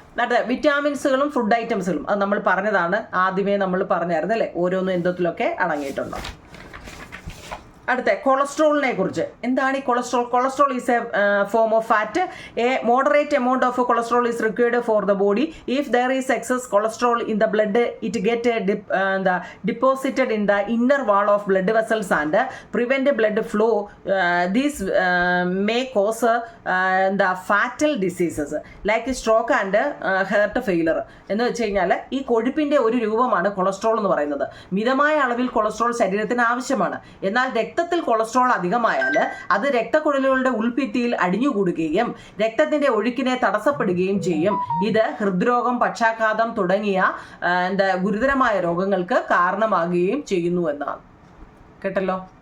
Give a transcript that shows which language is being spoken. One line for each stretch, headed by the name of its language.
Malayalam: എന്നിട്ട് വിറ്റാമിൻസുകളും ഫുഡ് ഐറ്റംസുകളും അത് നമ്മൾ പറഞ്ഞതാണ്, ആദ്യമേ നമ്മൾ പറഞ്ഞായിരുന്നു അല്ലേ, ഓരോന്നും എന്തത്തിലൊക്കെ അടങ്ങിയിട്ടുണ്ടോ. അടുത്ത കൊളസ്ട്രോളിനെ കുറിച്ച്. എന്താണ് ഈ cholesterol?
English: Cholesterol is a form of fat. A moderate amount of cholesterol is required for the body. If there is excess cholesterol in the blood it get deposited in the inner wall of blood vessels and prevent blood flow. These may cause the fatal diseases like stroke and heart failure.
Malayalam: എന്ന് വെച്ച് കഴിഞ്ഞാൽ ഈ കൊഴുപ്പിൻ്റെ ഒരു രൂപമാണ് cholesterol എന്ന് പറയുന്നത്. മിതമായ അളവിൽ കൊളസ്ട്രോൾ ശരീരത്തിന് ആവശ്യമാണ്. എന്നാൽ രക്തത്തിൽ കൊളസ്ട്രോൾ അധികമായാൽ അത് രക്തക്കുഴലുകളുടെ ഉൾഭിത്തിയിൽ അടിഞ്ഞുകൂടുകയും രക്തത്തിന്റെ ഒഴുക്കിനെ തടസ്സപ്പെടുകയും ചെയ്യും. ഇത് ഹൃദ്രോഗം, പക്ഷാഘാതം തുടങ്ങിയ ഗുരുതരമായ രോഗങ്ങൾക്ക് കാരണമാകുകയും ചെയ്യുന്നു എന്നാണ്. കേട്ടല്ലോ?